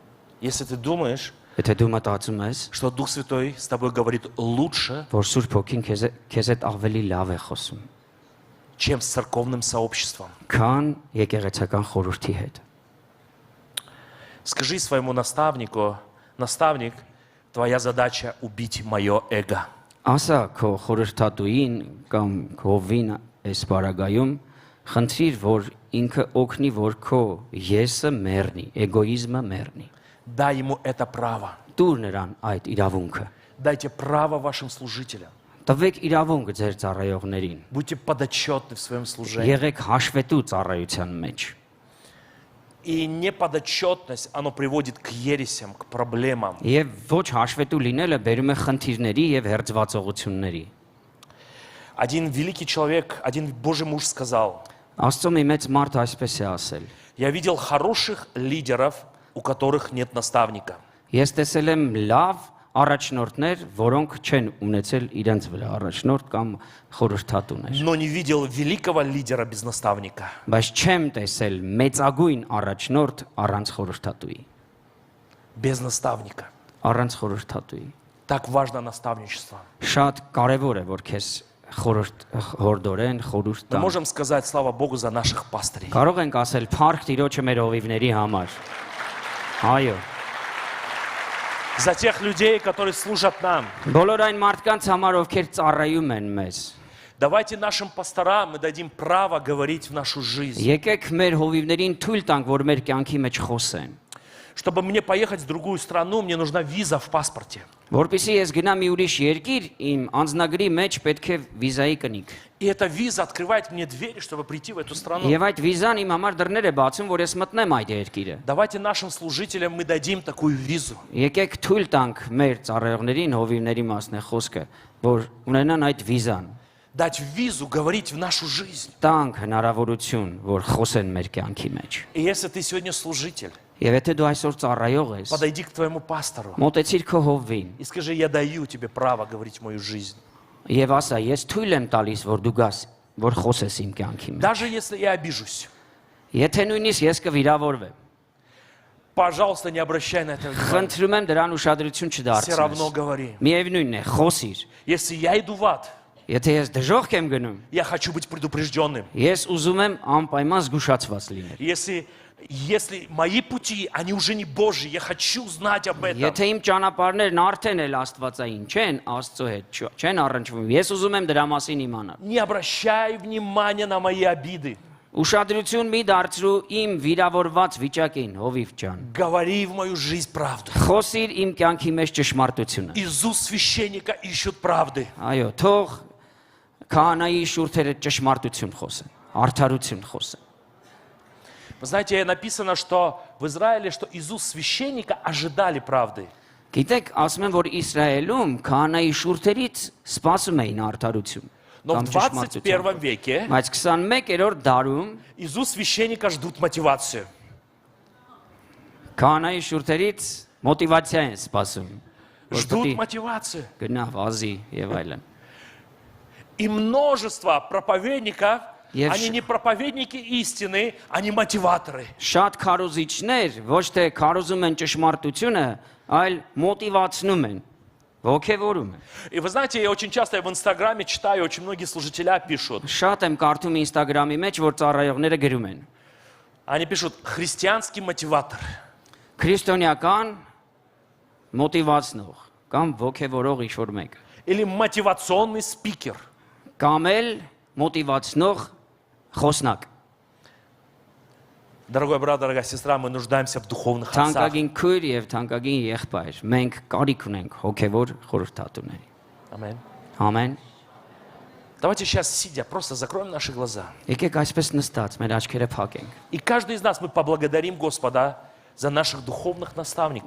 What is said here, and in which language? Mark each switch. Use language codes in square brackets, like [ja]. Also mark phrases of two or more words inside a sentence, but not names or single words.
[ru] Если ты думаешь, [hy] Եթե դու մտածում ես, [ru] что Дух Святой с тобой говорит лучше, [hy] որ Սուրբ Հոգին քեզ հետ ավելի лав է խոսում, [ru] чем с церковным сообществом. [hy] քան եկեղեցական խորհրդի հետ։ [ru] Скажи своему наставнику: наставник, твоя задача убить мое эго. [hy] Ասա քո խորհրդատուին կամ քո հովին այս բարագայում, խնդրիր, որ ինքը օգնի, որ քո եսը մեռնի, էգոիզմը մեռնի։ [ru] Дай ему это право. [hy] Տուր նրան այդ իրավունքը։ [ru] Дайте право вашим служителям. [hy] Տվեք իրավունք ձեր ծառայողներին։ [ru] Будьте подотчетны в своем служении. [hy] Եղեք հաշվետու ծառայության մեջ։ [ru] И неподотчетность, оно приводит к ересям, к проблемам. [hy] Եվ ոչ հաշվետու լինելը բերում է խնդիրների եւ հերձվածողությունների։ [ru] Один великий человек, один Божий муж сказал: [hy] Աստծո մի մեծ մարդ այսպես է ասել. [ru] я видел хороших лидеров, у которых нет наставника. [hy] Ես տեսել եմ լավ առաջնորդներ, որոնք չեն ունեցել իրենց վրա առաջնորդ կամ խորհրդատուներ։ [ru] Но не видел великого лидера без наставника. [hy] Բայց չեմ տեսել մեծագույն առաջնորդ առանց խորհրդատուի, [ru] Без наставника. [hy] առանց խորհրդատուի։ [ru] Так важно наставничество. [hy] Շատ կարևոր է, որ քեզ հորդորեն, խորհուրդ [ru] Мы [hy] տան։ [ru] можем сказать слава Богу за наших пастырей. [hy] Կարող ենք ասել փառք Տիրոջը մեր հովիվների համար։ Այո։ [ru] За тех людей, которые служат нам. [hy] Բոլոր այն մարդկանց համար, ովքեր ծառայում են մեզ։ [ru] Давайте нашим пасторам мы дадим право говорить в нашу жизнь. [hy] Եկեք մեր հովիվներին թույլ տանք, որ մեր կյանքի մեջ խոսեն։ [ru] Чтобы мне поехать в другую страну, мне нужна виза в паспорте. [hy] Որպեսզի ես գնամ մի ուրիշ երկիր, իմ անձնագրի մեջ պետք է վիզայի կնիկ։ [ru] И эта виза открывает мне двери, чтобы прийти в эту страну. [hy] Եվ այդ վիզան իմ համար դռներ է բացում, որ ես մտնեմ այդ երկիրը։ [ru] Давайте нашим служителям мы дадим такую визу. [hy] Եկեք թույլ տանք մեր ծառայողներին, հովիվների մասն է խոսքը, որ ունենան այդ վիզան։ [ru] Дать визу говорить в нашу жизнь. [hy] Տանք հնարավորություն, որ խոսեն մեր կյանքի մեջ։ [ru] И если ты сегодня служитель, [hy] Եվ եթե դու այսօր ծառայող ես, [ru] подойди к твоему пастору [hy] մոտեցիր քո հովին [ru] и скажи: я даю тебе право говорить в мою жизнь. [hy] եւ ասա, ես թույլ եմ տալիս, որ դու գաս, որ խոսես իմ կյանքի մեջ։ [ru] Даже если я обижусь, [hy] Եթե նույնիսկ ես կվիրավորվեմ, [ru] пожалуйста, не обращай на это внимания. [hy] խնդրում եմ դրան ուշադրություն [ru] Все равно [hy] չդարձնես։ [ru] говори. [hy] Միևնույնն է, խոսիր։ [ru] Если я иду в ад, [hy] Եթե ես դժոխք եմ գնում, [ru] я хочу быть предупрежденным. [hy] ես ուզում եմ անպայման զգուշացված լինել։ [ru] Если мои пути, они уже не Божьи, я хочу знать об этом. [hy] Եթե իմ ճանապարհներն արդեն էլ աստվածային չեն, Աստծո հետ չեն առնչվում, ես ուզում եմ դրա մասին իմանալ։ [ru] Не обращай внимания на мои обиды. [hy] Ուշադրություն մի դարձրու իմ վիրավորված վիճակին, հովիվ ջան։ [ru] Говори в мою жизнь правду. [hy] Խոսիր իմ կյանքի մեջ ճշմարտությունը։ [ru] Из уст священника ищут правды. [hy] Այո, թող քահանայի շուրթերը ճշմարտություն խոսեն, արդարություն խոսեն։ [ru] Вы знаете, написано, что в Израиле, что из уст священника ожидали правды. [hy] Գիտեք, ասում են, որ Իսրայելում քահանայի շուրթերից սպասում էին արդարություն։ [ru] Но в [hy] կամ [ru] 21 веке [hy] Բայց 21-րդ դարում [ru] из уст священника ждут мотивацию. [hy] քահանայի շուրթերից մոտիվացիա են սպասում։ [ru] Ждут мотивацию. [hy] Գնա վազի եւ այլն։ [ru] И множество проповедников, [hy] Եվ [ru] они не проповедники истины, они мотиваторы. [hy] Շատ քարոզիչներ ոչ թե քարոզում են ճշմարտությունը, այլ մոտիվացնում են, ոգևորում են։ [ru] И вы знаете, я очень часто в Инстаграме читаю, очень многие служителя пишут. [hy] Շատ եմ կարդում Instagram-ի մեջ, որ ծառայողները գրում են. [ru] Они пишут: христианский мотиватор. [hy] Քրիստոնեական մոտիվացնող կամ ոգևորող ինչ-որ մեկ [ru] Или мотивационный спикер. [hy] կամ էլ մոտիվացնող խոսնակ։ [ru] Дорогой брат, дорогая сестра, мы нуждаемся в духовных отцах. [hy] Թանկագին քույր եւ թանկագին եղբայր, մենք կարիք ունենք հոգևոր խորհրդատուների։ [ru] Аминь. [hy] Ամեն։ [ru] Давайте сейчас, сидя, просто закроем наши глаза. [hy] Եկեք այսպես նստած մեր աչքերը փակենք։ [ru] И каждый из нас мы поблагодарим Господа за наших духовных наставников.